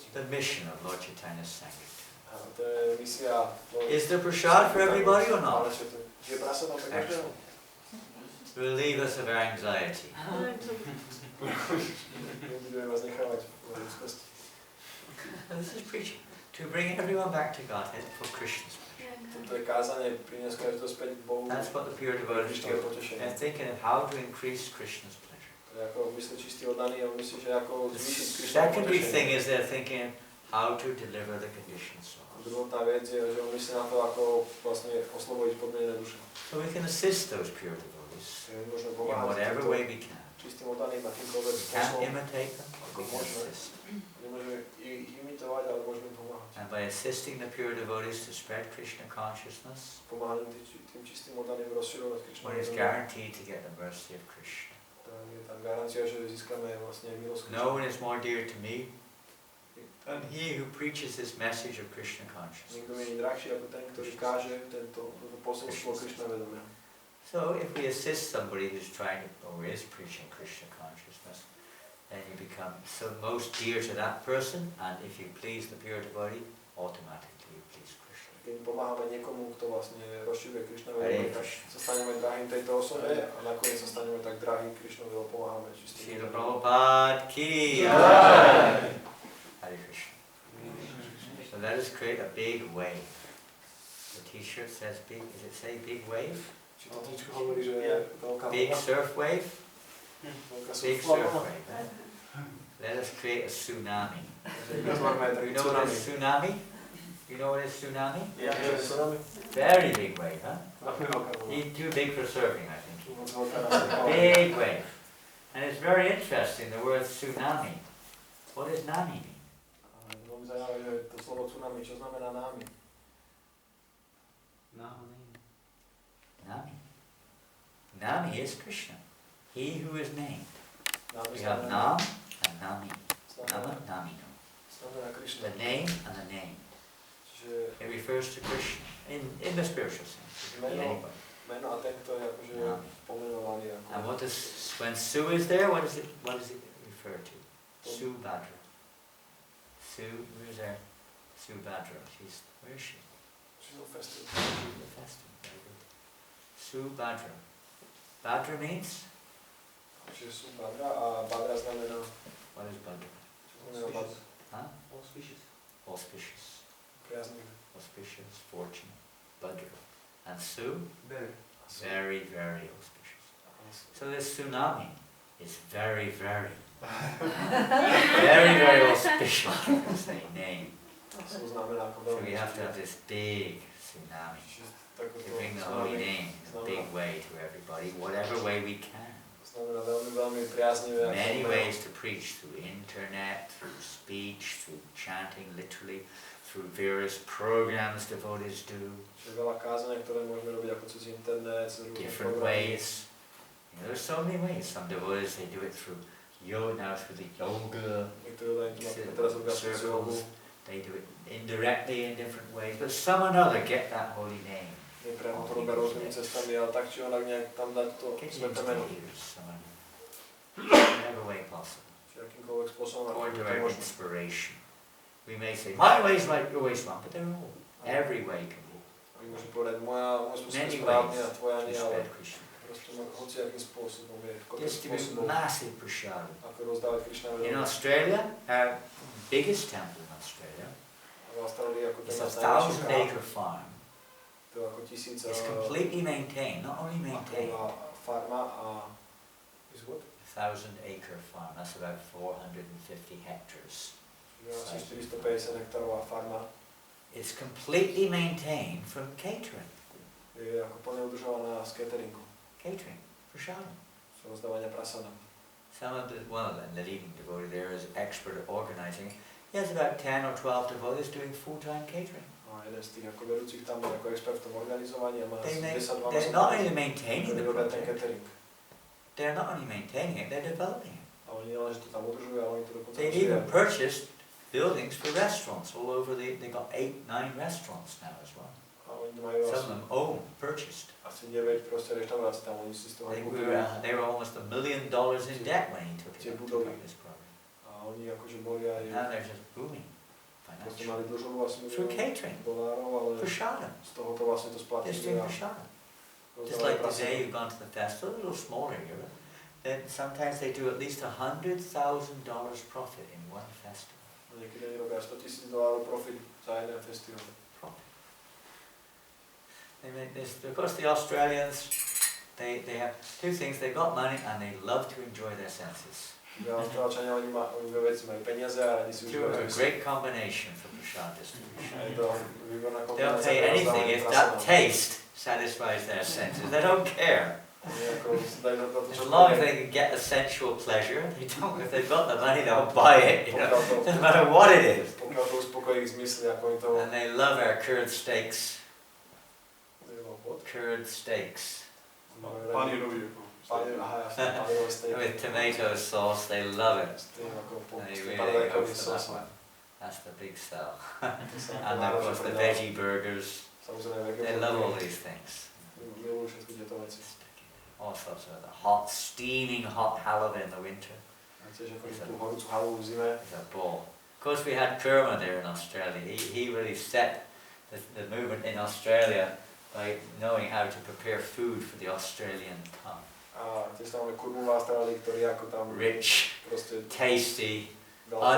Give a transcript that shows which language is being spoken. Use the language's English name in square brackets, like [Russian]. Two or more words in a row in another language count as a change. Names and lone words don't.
[English] The mission of Lord Chaitanya's Sankirtan. [Slovak] A to je misia. [English] Is there prasad for everybody or not? [Slovak] Je prasad pre každého? [English] Relieve us of our anxiety. [Slovak] Nebudeme vás nechávať v úzkosti. [English] This is preaching. To bring everyone back to Godhead for Krishna's pleasure. [Slovak] Toto je kázanie, priniesť každého späť k Bohu. [English] That's what the pure devotees do. [Slovak] Krishnovi potešenie. [English] They're thinking of how to increase Krishna's pleasure. [Slovak] To je ako myslí čistý oddaný, on myslí, že ako [English] The [Slovak] zvýšiť Krishnovi [English] secondary thing [Slovak] potešenie. [English] is they're thinking how to deliver the conditioned soul. [Slovak] Druhotná vec je, že on myslí na to, ako vlastne oslobojiť podmienené duše. [English] So we can assist those pure devotees [Slovak] Je môžeme [English] in [Slovak] pomáhať [English] whatever [Slovak] týmto [English] way we can. [Slovak] čistým oddaným a týmkoľvek [English] We can't [Slovak] spôsobom. [English] imitate them, but we can [Slovak] Môžeme. [English] assist. [Slovak] Nemôžeme ich imitovať, ale môžeme pomáhať. [English] And by assisting the pure devotees to spread Krishna consciousness, [Slovak] Pomáhať tým čistým oddaným rozširovať Krishna. [English] one is guaranteed to get the mercy of Krishna. [Slovak] Je tam garancia, že získame vlastne milosť [English] No one [Slovak] Krishna. [English] is more dear to me than he who preaches this message of Krishna [Slovak] Nikto mi [English] consciousness. [Slovak] je drahší ako ten, ktorý káže toto posolstvo Krishna vedomia. [English] So if we assist somebody who's trying to, or is preaching Krishna consciousness, then you become so most dear to that person, and if you please the pure devotee, automatically you please Krishna. [Slovak] Keď pomáhame niekomu, kto vlastne rozširuje Krishna Hare vedomie, tak Krishna. sa staneme drahým tejto osobe a nakoniec sa staneme tak drahým Krishnovi, lebo pomáhame čistým [English] Srila [Slovak] vedomím. [Hindi] Prabhupada ki Jai. [English] Hare Krishna. So let us create a big wave. The t-shirt says big, does it say big wave? [Slovak] Či to tričko hovorí, že je veľká [English] Big [Slovak] vlna? [English] surf wave? [Slovak] Veľká [English] Big [Slovak] surfová [English] surf [Slovak] vlna? [English] wave. Let us create a tsunami. [Slovak] Vytvorme aj taký [English] You know what is [Slovak] tsunami. [English] tsunami? You know what is tsunami? [Slovak] Ja, že tsunami? [English] Very big wave, huh? [Slovak] Veľmi veľká vlna. [English] Too big for surfing, I think. [Slovak] Moc veľká na surfovanie. [English] Big wave. And it's very interesting, the word tsunami. What does nami mean? [Slovak] A veľmi zaujímavé, že to slovo tsunami, čo znamená námi? [English] Nami. Nami is Krishna. He who is named. [Slovak] Námi [English] We have [Slovak] znamená, [English] Nam and Nami. Nama, Namino. [Slovak] znamená Krishna. [English] The name and the name. [Slovak] Čiže [English] It refers to Krishna in the spiritual sense. It could be [Slovak] Meno. [English] anybody. [Slovak] meno a tento je akože [English] Nami. [Slovak] pomenovaný [English] And [Slovak] ako... [English] what does, when Su is there, what does it refer to? Subhadra. Su, who's there? Subhadra. Where is she? She's on festival. She's the festival. Very good. Subhadra. Badra means? [Slovak] Čiže sú Badra a Badra znamená... [English] What is Badra? [Slovak] Čo znamená Badra? Huh? [English] Auspicious. Auspicious. [Slovak] Priaznivé. [English] Auspicious, fortune. Badra. And Su? Better. Very, very auspicious. So this tsunami is very, very, very, very auspicious, you can say, name. [Slovak] Sú znamená ako [English] So [Slovak] veľmi. [English] we have to have this big tsunami [Slovak] Čiže [English] to bring the holy name in a big way to everybody, whatever way we can. [Slovak] znamená veľmi, veľmi priaznivé. [English] Many ways to preach, through internet, through speech, through chanting literally, through various programs devotees do. [Slovak] Čiže veľa kázania, ktoré môžeme robiť ako cez internet, cez rôzne [English] Different [Slovak] programy. [English] ways. You know, there's so many ways. Some devotees, they do it through yoga, now through the yoga circles. They do it indirectly in different ways, but some or another get that holy name. [Slovak] Nepriamo to robia rôznymi cestami, ale tak či onak nejak tam dať to [English] Get it [Slovak] sveté [English] into [Slovak] meno. [English] the ears, whatever way possible. [Slovak] Čiže akýmkoľvek spôsobom, [English] According to [Slovak] ako to [English] our [Slovak] možno. [English] inspiration. We may say, my way is right, your way is wrong, but they're all. Every way can be. [Slovak] A my môžeme povedať, môj spôsob je [English] Many [Slovak] správny [English] ways [Slovak] a tvoja [English] to [Slovak] nie, ale [English] spread Krishna. [Slovak] proste hociakým spôsobom je, koľko [English] There's to be [Slovak] spôsobom, [English] massive prasad. [Slovak] ako rozdávať Krishna [English] In [Slovak] vedomie. [English] Australia, our biggest temple in Australia [Slovak] A v Austrálii ako ten [English] is a [Slovak] nás najväčší [English] 1,000-acre farm. [Slovak] to ako 1000 [English] It's completely maintained, not only maintained. [Slovak] aková farma a [English] is what? 1,000-acre farm. That's about 450 hectares. [Slovak] Čiže asi 450 hektárová farma [English] It's completely maintained from catering. [Slovak] je ako plne udržovaná z cateringu, [English] Catering, prashadam. [Slovak] z rozdávania prasadám. [English] One of them, the leading devotee there, is expert at organizing. He has about 10 or 12 devotees doing full-time catering. [Slovak] A jeden z tých ako vedúcich tam je ako expert v tom organizovaní a má [English] They [Slovak] asi 10-12 [English] they're not only maintaining [Slovak] ktorí [English] the [Slovak] robia ten [English] project, [Slovak] catering. [English] they're not only maintaining it, they're developing it. [Slovak] A oni nielen, že to tam udržujú, ale oni to dokonca [English] They've even purchased buildings for restaurants all over. They've got 8-9 restaurants now as well. [Slovak] A oni to majú [English] Some of them purchased. [Slovak] asi 9 proste reštaurácií tam, oni si z toho [English] They [Slovak] kúpili. [English] were almost $1 million in debt when he took it to do this program. [Slovak] A oni akože boli aj, [English] Now they're just booming [Slovak] proste [English] financially. [Slovak] mali dlžovu asi [English] Through [Slovak] $1 [English] catering, [Slovak] milión, ale [English] prashadam. [Slovak] z toho to vlastne to [English] Just [Slovak] splatili [English] doing [Slovak] a [English] prashadam. Just [Slovak] rozdávali [English] like [Slovak] prasadám. [English] today you've gone to the festival, a little smaller here, then sometimes they do at least $100,000 profit in one festival. [Slovak] Niekedy oni robia $100,000 profit za jeden festival. [English] They make this, of course the Australians, they have two things, they've got money and they love to enjoy their senses. [Slovak] Ja Austrálčania, oni dve veci, majú peniaze a radi si [English] Two are a [Slovak] užívajú. [English] great combination for prashad distribution. [Slovak] Je to výborná [English] They'll [Slovak] kombinácia [English] pay [Slovak] pre [English] anything [Slovak] rozdávanie [English] if that [Slovak] prasadám. [English] taste satisfies their senses. They don't care. [Slovak] Oni ako si dajú za to, [English] As [Slovak] čo [English] long as they can get the sensual pleasure, they don't. If they've got the money, they'll buy it. You know, doesn't matter what it is. [Slovak] Pokiaľ to uspokojí ich zmysly, ako oni to... [English] And they love our curd steaks. What? Curd steaks [Slovak] Panírový. Aha, jasne, panírové stejky. [English] with tomato sauce. They love it. [Slovak] S tým ako [English] They [Slovak] s [English] really [Slovak] tým [English] go [Slovak] paradajkovým [English] for that [Slovak] sosom. [English] one. That's the big sell. [Slovak] To sa ako [English] And of [Slovak] náraža [English] course the [Slovak] predáva. [English] veggie burgers. [Slovak] Samozrejme, [English] They love all these things. [Slovak] Milujú všetky tieto veci. [English] All sorts of the hot, steaming hot halibut in the winter. [Slovak] A tiež ako tú horúcu halu v zime. [English] It's a ball. Of course, we had Kerma there in Australia. He really set the movement in Australia by knowing how to prepare food for the Australian tongue. [Slovak] A tiež tam máme kurmu v Austrálii, ktorý ako tam [English] Rich, [Slovak] proste [English] tasty, [Slovak] dal